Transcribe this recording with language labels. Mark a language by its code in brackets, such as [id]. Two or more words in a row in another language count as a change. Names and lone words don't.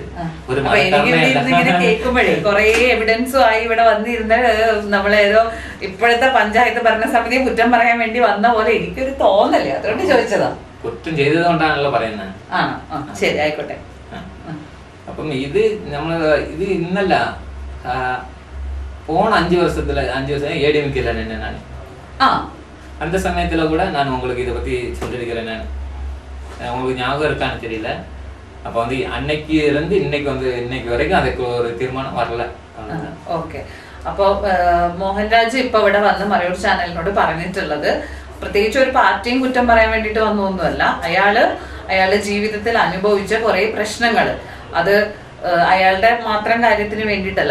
[ml] ഇങ്ങനെ കേൾക്കുമ്പോഴേ കുറെ എവിഡൻസും ആയി ഇവിടെ വന്നിരുന്ന നമ്മളേതോ ഇപ്പോഴത്തെ പഞ്ചായത്ത് ഭരണസമിതിയെ കുറ്റം പറയാൻ വേണ്ടി വന്ന പോലെ എനിക്കൊരു തോന്നല്ലേ, അതുകൊണ്ട് ചോദിച്ചതാ. കുറ്റം ചെയ്തത് കൊണ്ടാണല്ലോ പറയുന്നത്. ശരി, ആയിക്കോട്ടെ. അപ്പം ഇത് ഇന്നല്ല, [ta] போன 5 வருஷம் ஏடிஎம்கேல நின்று நான் அந்த சமயத்துல கூட நான் உங்களுக்கு இதை பத்தி சொல்லியிருக்கிறேன். நான் உங்களுக்கு ஞாபகம் இருக்கான்னு தெரியல. அப்போ அன்னைக்கு இருந்து இன்னைக்கு வரைக்கும் அதுக்கு ஒரு தீர்மானம் வரல. [ml] ഓക്കെ. അപ്പോ മോഹൻരാജ് ഇപ്പൊ ഇവിടെ വന്ന് മറയൂർ ചാനലിനോട് പറഞ്ഞിട്ടുള്ളത് പ്രത്യേകിച്ച് ഒരു പാർട്ടിയും കുറ്റം പറയാൻ വേണ്ടിയിട്ട് വന്നൊന്നുമല്ല. അയാളുടെ ജീവിതത്തിൽ അനുഭവിച്ച കുറെ പ്രശ്നങ്ങൾ, അത് അയാളുടെ മാത്രം കാര്യത്തിന് വേണ്ടിയിട്ടല്ല.